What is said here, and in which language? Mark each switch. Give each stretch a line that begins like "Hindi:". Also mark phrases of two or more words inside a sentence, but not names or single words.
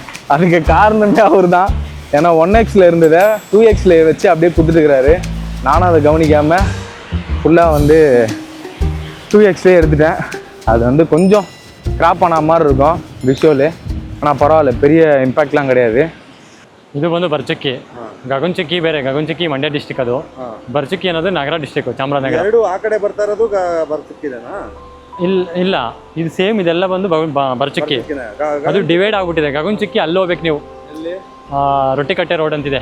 Tamil: அதுக்கு காரணமே அவர் தான். ஏன்னா 1Xல இருந்ததை 2Xல வச்சு அப்படியே கொடுத்துட்டுருக்கிறாரு. நானும் அதை கவனிக்காமல் ஃபுல்லாக வந்து 2Xலே எடுத்துட்டேன். அது வந்து கொஞ்சம் கிராப் ஆன மாதிரி இருக்கும் விஷுவலு. ஆனால் பரவாயில்ல, பெரிய இம்பேக்ட்லாம் கிடையாது.
Kannada: ಇದು ಬಂದು ಬರ್ಚಕ್ಕಿ, ಗಗನಚಕ್ಕಿ ಬೇರೆ. ಗಗನಚಕ್ಕಿ ಮಂಡ್ಯ ಡಿಸ್ಟಿಕ್, ಅದು ಬರ್ಚಕ್ಕಿ ಅನ್ನೋದು ನಗರ ಡಿಸ್ಟಿಕ್, ಚಾಮರಾಜನಗರ. ಎರಡು ಆ ಕಡೆ ಬರ್ತಾ ಇರೋದು ಬರ್ಚಕ್ಕಿದೆನಾ? ಇಲ್ಲ ಇದು ಸೇಮ್, ಇದೆಲ್ಲ ಬಂದು ಬರ್ಚಕ್ಕಿ. ಅದು ಡಿವೈಡ್ ಆಗ್ಬಿಟ್ಟಿದೆ. ಗಗನಚಕ್ಕಿ ಅಲ್ಲಿ ಹೋಗ್ಬೇಕು ನೀವು. ರೊಟ್ಟಿಕಟ್ಟೆ ರೋಡ್ ಅಂತಿದೆ.